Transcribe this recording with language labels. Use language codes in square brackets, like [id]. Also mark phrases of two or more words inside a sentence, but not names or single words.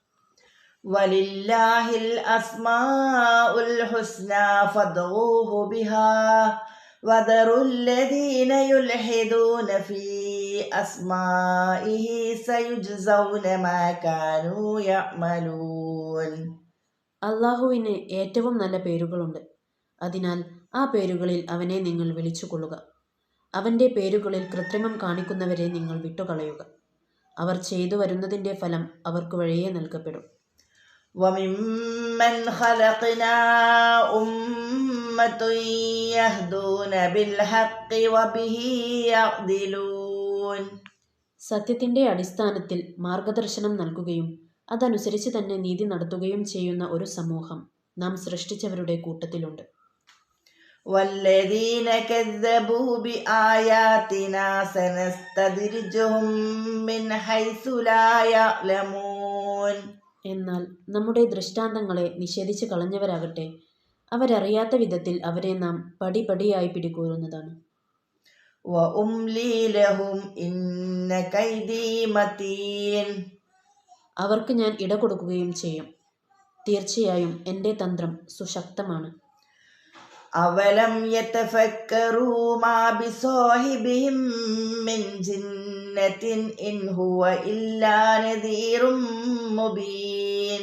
[ar] ولله الأسماء الحسنى فادعوه بها وذروا الذين يلحدون في أسمائه سيجزون ما كانوا يعملون. [ml] അള്ളാഹുവിന് ഏറ്റവും നല്ല പേരുകളുണ്ട്. അതിനാൽ ആ പേരുകളിൽ അവനെ നിങ്ങൾ വിളിച്ചുകൊള്ളുക. അവൻ്റെ പേരുകളിൽ കൃത്രിമം കാണിക്കുന്നവരെ നിങ്ങൾ വിട്ടുകളയുക. അവർ ചെയ്തു വരുന്നതിൻ്റെ ഫലം അവർക്ക് വഴിയേ നൽകപ്പെടും. [ar] وَمِمَّنْ خَلَقْنَا أُمَّةٌ يَهْدُونَ بِالْحَقِّ وَبِهِ يَعْدِلُونَ. [ml] സത്യത്തിൻ്റെ അടിസ്ഥാനത്തിൽ മാർഗദർശനം നൽകുകയും അതനുസരിച്ച് തന്നെ നീതി നടത്തുകയും ചെയ്യുന്ന ഒരു സമൂഹം നാം സൃഷ്ടിച്ചവരുടെ കൂട്ടത്തിലുണ്ട്. [ar] وَالَّذِينَ كَذَّبُوا بِآيَاتِنَا سَنَسْتَدْرِجُهُم مِّنْ حَيْثُ لَا يَعْلَمُونَ. [ml] എന്നാൽ നമ്മുടെ ദൃഷ്ടാന്തങ്ങളെ നിഷേധിച്ച് കളഞ്ഞവരാകട്ടെ, അവരറിയാത്ത വിധത്തിൽ അവരെ നാം പടിപടിയായി പിടികൂറുന്നതാണ്. [ar] وَأُمْلِي لَهُمْ إِنَّ كَيْدِي مَتِينٌ. [ml] അവർക്ക് ഞാൻ ഇട കൊടുക്കുകയും ചെയ്യും. തീർച്ചയായും എൻ്റെ തന്ത്രം സുശക്തമാണ്. [ar] أولم يتفكروا ما بصاحبهم من جنة إن هو إلا نذير مبين.